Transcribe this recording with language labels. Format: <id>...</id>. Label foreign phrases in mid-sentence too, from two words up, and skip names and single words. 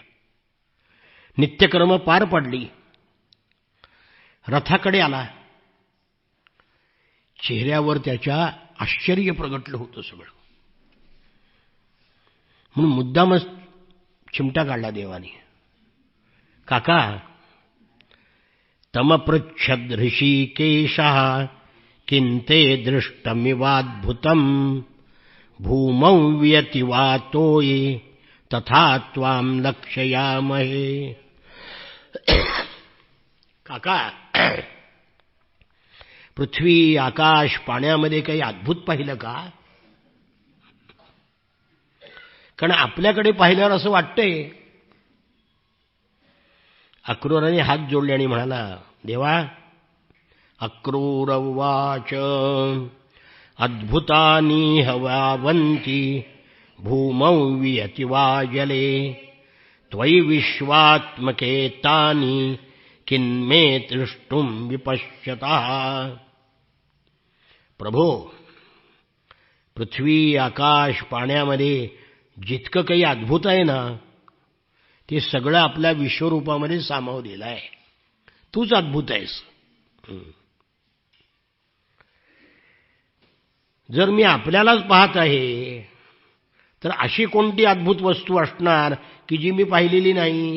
<mr>नित्यकर्म पार पडली. रथाकडे आला. चेहऱ्यावर त्याच्या आश्चर्य प्रगटलं होतं सगळं. म्हणून मुद्दामच चिमटा काढला देवाने. काका,</mr> <sa>तमपृच्छद ऋषिकेशः किन्ते दृष्टमिवाद्भुतम् भूमौ व्यति वातोये तथा त्वां लक्षयामहे.</sa> <mr>काका, पृथ्वी, आकाश, पाण्यामध्ये काही अद्भुत पाहिलं का? कारण आपल्याकडे पाहिल्यावर असं वाटतंय. अक्रूराने हात जोडले आणि म्हणाला, देवा.</mr> <sa>अक्रूर उवाच अद्भुतानि हवावन्ति भूमौ वियति वा जले त्वयि विश्वात्मके तानि किन्मे दृष्टुं विपश्यतः.</sa> <mr>प्रभो, पृथ्वी, आकाश, पाण्यामध्ये जितकं काही अद्भुत आहे ना ते सगळं आपल्या विश्वरूपामध्ये सामावलेलं आहे. तूच अद्भुत आहेस. जर मी आपल्यालाच पाहत आहे तर अशी कोणती अद्भुत वस्तू असणार की जी मी पाहिलेली नाही?</mr>